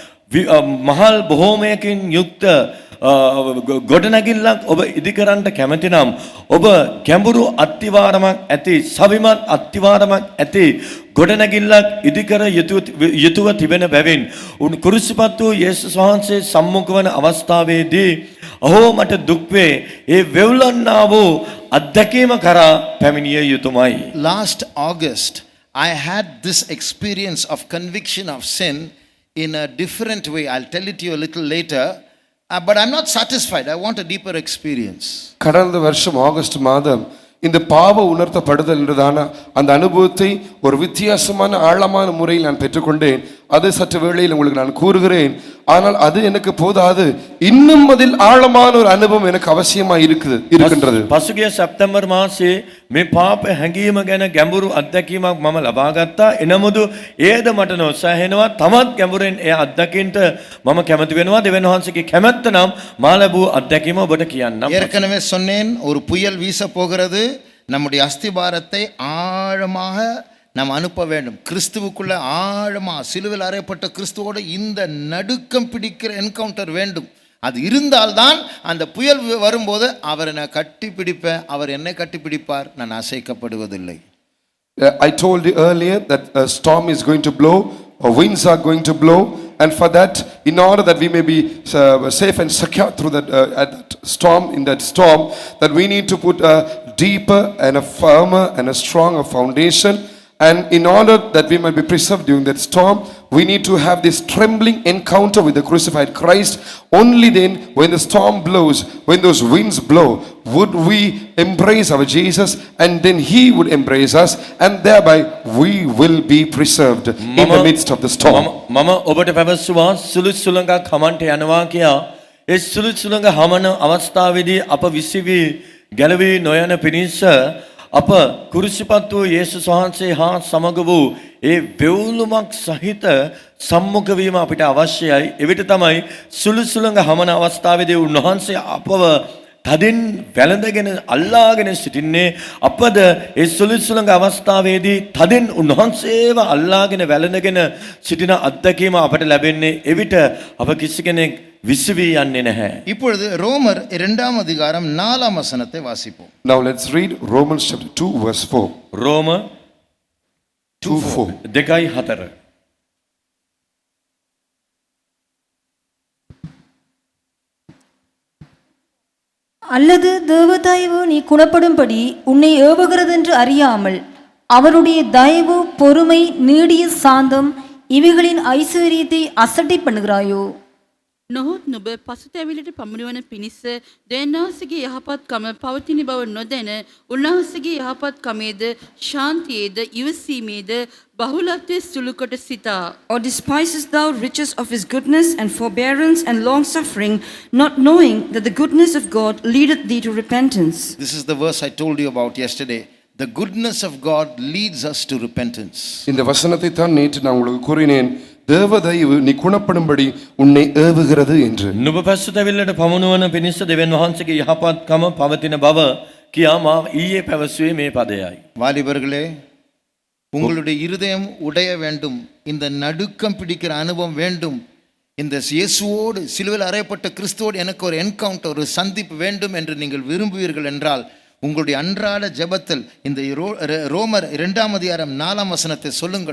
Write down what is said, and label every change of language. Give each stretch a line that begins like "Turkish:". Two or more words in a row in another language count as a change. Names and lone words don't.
Sinhala: මහල් බොහෝමයකින් යුක්ත ගොඩනැගිල්ලක් ඔබ ඉදිකරන්න කැමති නම් ඔබ ගැඹුරු අත්තිවාරමක් ඇති සවිමත් අත්තිවාරමක් ඇති ගොඩනැගිල්ලක් ඉදිකර යුතුව තිබෙන බැවින් කුරුසිපත් වූ යේසුස් වහන්සේ සම්මුඛ වන අවස්ථාවේදී අහෝ මට දුක් වේ ඒ වෙවුලන්නා වූ අත්දැකීම කරා පැමිණිය යුතුමයි.
English: Last August, I had this experience of conviction of sin in a different way. I'll tell it to you a little later. But I'm not satisfied. I want a deeper experience.
Tamil: கடந்த வருஷம் ஆகஸ்ட் மாதம் இந்த பாவ உணர்த்தப்படுதல் என்றதான அந்த அனுபவத்தை ஒரு வித்தியாசமான ஆழமான முறையில் நான் பெற்றுக்கொண்டேன். அது சற்று வேளையில் உங்களுக்கு நான் கூறுகிறேன். ஆனால் அது எனக்கு போதாது, இன்னும் அதில் ஆழமான ஒரு அனுபவம் எனக்கு அவசியமா இருக்கின்றது.
Sinhala: පසුගිය සැප්තැම්බර් මාසයේ මේ පාප හැඟීම ගැන ගැඹුරු අත්දැකීමක් මම ලබා ගත්තා. එනමුදු ඒද මට නොසැහෙනවා. තමත් ගැඹුරෙන් ඒ අත්දැකීමට මම කැමති වෙනවා. දෙවියන් වහන්සේගේ කැමැත්ත නම් මා ලැබූ අත්දැකීම ඔබට කියන්නම්.
Tamil: ஏற்கனவே சொன்னேன், ஒரு புயல் வீச போகிறது. நம்முடைய அஸ்திபாரத்தை ஆழமாக நாம் அனுப்ப வேண்டும். கிறிஸ்துவுக்குள்ள ஆழமா சிலுவையில் அறையப்பட்ட கிறிஸ்துவோடு இந்த நடுக்கம் பிடிக்கிற என்கவுண்டர் வேண்டும். அது இருந்தால்தான் அந்த புயல் வரும்போது அவர் என்னை கட்டி பிடிப்பேன், அவர் என்னை கட்டி பிடிப்பார், நான் அசைக்கப்படுவதில்லை.
English: I told you earlier that a storm is going to blow, winds are going to blow, and for that, in order that we may be safe and secure through that storm, in that storm, that we need to put a deeper and a firmer and a stronger foundation. And in order that we might be preserved during that storm, we need to have this trembling encounter with the crucified Christ. Only then, when the storm blows, when those winds blow, would we embrace our Jesus, and then He would embrace us, and thereby we will be preserved in the midst of the storm.
Sinhala: මම ඔබට පැවසුවා සුළු සුළඟක් හමන්ට යනවා කියා. ඒ සුළු සුළඟ හමන අවස්ථාවේදී අප විසිවි ගැලවී නොයන පිණිස අප කුරුසිපත් වූ යේසුස් වහන්සේ හා සමග වූ ඒ වෙවුලුමක් සහිත සම්මුඛ වීම අපිට අවශ්‍යයි. එවිට තමයි සුළු සුළඟ හමන අවස්ථාවේදී උන්වහන්සේ අපව තදින් වැළඳගෙන අල්ලාගෙන සිටින්නේ. අපද ඒ සුළු සුළඟ අවස්ථාවේදී තදින් උන්වහන්සේව අල්ලාගෙන වැළඳගෙන සිටින අත්දැකීම අපට ලැබෙන්නේ. එවිට අප කිසි කෙනෙක් විසිවී යන්නේ නැහැ.
Tamil: இப்பொழுது ரோமர் 2ஆம் அதிகாரம் 4ஆம் வசனத்தை வாசிப்போம்.
English: Now let's read Romans chapter 2 verse 4.
Sinhala: රෝම 2:4. 2:4.
Tamil: அல்லது தேவதயவு நீ குணப்படும்படி உன்னை ஏவுகிறதென்று அறியாமல் அவருடைய தயவு, பொறுமை, நீடிய சாந்தம் இவைகளின் ஐஸ்வர்யத்தை අසටි பண்ணுகிறாயோ?
Sinhala: නොහොත් නුඹ පසුතැවිලට පමුණුවන පිණිස දෙන්නාසගේ යහපත්කම පවතින බව නොදැන උන්වහන්සේගේ යහපත්කමේද ශාන්තියේද ඉවසීමේද බහුලත්වයේ සුළුකොට සිතා.
English: Or despisest thou riches of his goodness and forbearance and long suffering, not knowing that the goodness of God leadeth thee to repentance? This is the verse I told you about yesterday. The goodness of God leads us to repentance.
Tamil: இந்த வசனத்தை தான் நேற்று நான் உங்களுக்கு கூறினேன். தேவதயவு நீ குணப்படும்படி உன்னை ஏவுகிறது என்று.
Sinhala: නුඹ පසුතැවිල්ලට පමුණුවන පිණිස දෙවියන් වහන්සේගේ යහපත්කම පවතින බව කියා මා ඊයේ පැවසුවේ මේ පදයයි.
Tamil: வாலிபர்களே, உங்களுடைய இருதயம் உடைய வேண்டும். இந்த நடுக்கம் பிடிக்கிற அனுபவம் வேண்டும். இந்த இயேசுவோடு சிலுவையில் அறையப்பட்ட கிறிஸ்துவோடு எனக்கு ஒரு என்கவுண்டர், ஒரு சந்திப்பு வேண்டும் என்று நீங்கள் விரும்புவீர்கள் என்றால் உங்களுடைய அன்றாட ஜெபத்தில் இந்த ரோமர் 2ஆம் அதிகாரம் 4ஆம் வசனத்தை சொல்லுங்கள்.